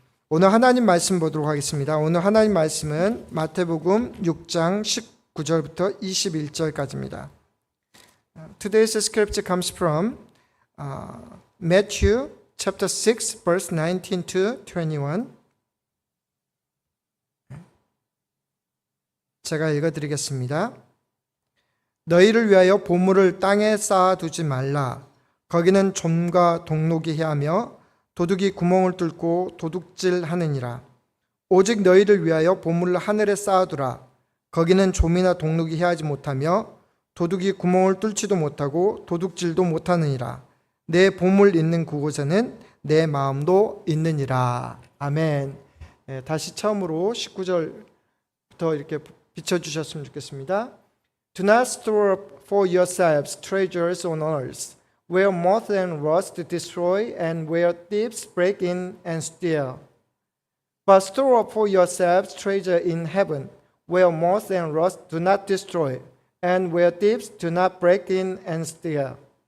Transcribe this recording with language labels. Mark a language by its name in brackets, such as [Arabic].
[Korean] 오늘 하나님 말씀 보도록 하겠습니다. 오늘 하나님 말씀은 마태복음 6장 19절부터 21절까지입니다. [English] Today's scripture comes from Matthew chapter 6 verse 19 to 21. [Korean] 제가 읽어드리겠습니다. 너희를 위하여 보물을 땅에 쌓아두지 말라. 거기는 좀과 동록이 해하며 도둑이 구멍을 뚫고 도둑질하느니라. 오직 너희를 위하여 보물을 하늘에 쌓아두라. 거기는 좀이나 동록이 해하지 못하며 도둑이 구멍을 뚫지도 못하고 도둑질도 못하느니라. 내 보물 있는 그곳에는 내 마음도 있느니라. 아멘. 다시 처음으로 19절부터 이렇게 비춰주셨으면 좋겠습니다. [English] Do not store up for yourselves treasures on earth, where moth and rust destroy, and where thieves break in and steal. But store up for yourselves treasure in heaven, where moth and rust do not destroy, and where thieves do not break in and steal.